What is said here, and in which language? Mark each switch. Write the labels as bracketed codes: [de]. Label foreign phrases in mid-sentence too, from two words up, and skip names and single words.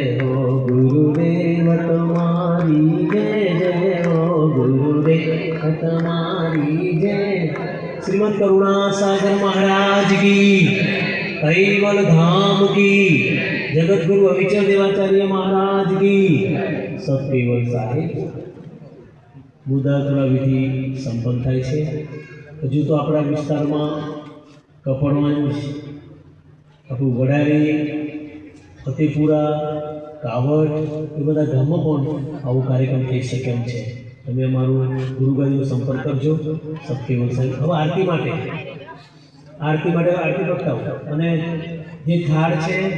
[hi] हो गुरुदेव तुम्हारी जय जय हो गुरुदेव तुम्हारी जय श्रीमद् करुणा सागर महाराज की कैवल धाम की जगत गुरु अविचल देवाचार्य महाराज की सब केवल साहेब [gu] મુદાતુરા વિધિ સંપન્ન થાય છે હજુ તો આપણા વિસ્તારમાં કપડવંજ આપણું વડારી ફતેપુરા કાવડ એ બધા ગામમાં પણ આવો કાર્યક્રમ થઈ શકે એમ છે તમે અમારું ગુરુગાદીનો સંપર્ક કરજો સબકેવલ સાહેબ હવે આરતી માટે આરતી પ્રગટાવો અને જે થાળ છે